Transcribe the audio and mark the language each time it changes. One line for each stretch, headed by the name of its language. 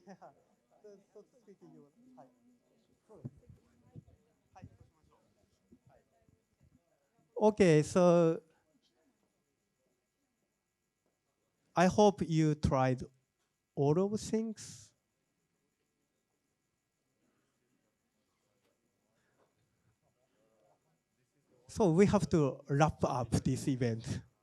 English: Yeah, so to speak, you,
Japanese: はい。そうです。はい、そうしましょう。はい。
English: Okay, so I hope you tried all of things. So we have to wrap up this event.